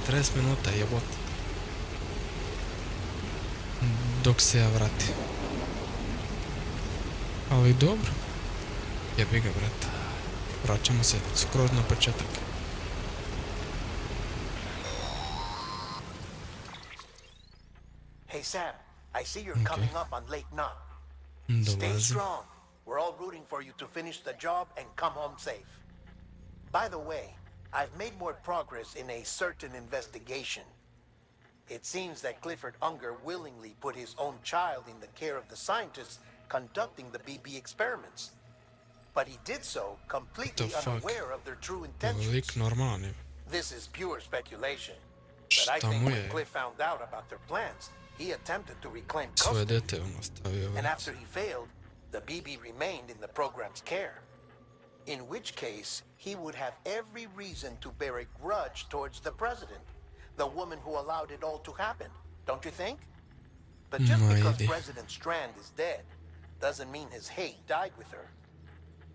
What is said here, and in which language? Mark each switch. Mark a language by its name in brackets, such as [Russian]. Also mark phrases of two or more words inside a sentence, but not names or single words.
[Serbian] 40 minuta, jebote. Dok se ja vratim. Ali dobro. Jebi ga, brate. Vraćamo se skroz na početak. [English] Hey, Sam, I see you're coming up on Lake Knot. Stay [Serbian] Dolazim. [English] strong. We're all rooting for you to finish the job and come home safe. By the way, I've made more progress in a certain investigation. It seems that Clifford Unger willingly put his own child in the care of the scientists conducting the BB experiments. But he did so completely The fuck? unaware of their true [Serbian] Lik [English] intentions. [Serbian] normalan je. [English] This is pure speculation. But I [Serbian] Šta [English] think [Serbian] mu [English] when [Serbian] je? [English] Cliff found out about their plans, he attempted to reclaim [Serbian] Svoje [English] custody. [Serbian] dete on ostavio. [English] And [Serbian] brate. [English] after he failed, the BB remained in the program's care. In which case, he would have every reason to bear a grudge towards the president, the woman who allowed it all to happen, don't you think? But just because Maybe. President Strand is dead, doesn't mean his hate died with her.